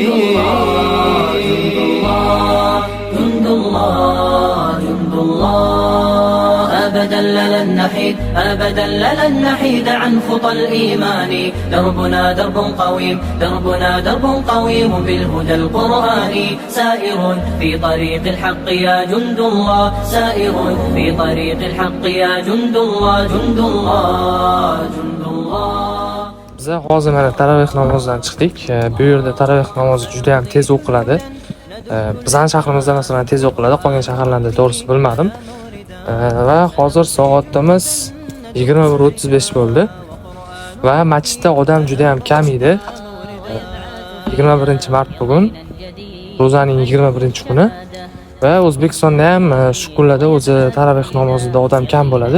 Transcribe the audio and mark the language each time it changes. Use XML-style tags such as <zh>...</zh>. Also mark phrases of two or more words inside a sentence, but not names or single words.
<ar>جند الله جند الله أبدا لن نحيد أبدا لن نحيد عن خطى الإيمان دربنا درب قويم دربنا درب قويم بالهدى القرآني سائر في طريق الحق يا جند الله سائر في طريق الحق يا جند الله جند الله جند الله.</ar> <uz>Biz hozir mana taravih namozidan chiqdik. Bu yerda taravih namozi juda ham tez o'qiladi. Bizning shahrimizda masalan tez o'qiladi, qolgan shaharlarda to'g'risi bilmadim. Va hozir soatimiz 21:35 bo'ldi. Va masjidda odam juda ham kam edi. 21-mart bugun, ro'zaning 21-kuni va O'zbekistonda ham shu kunlarda o'zi taravih namozida odam kam bo'ladi.</uz>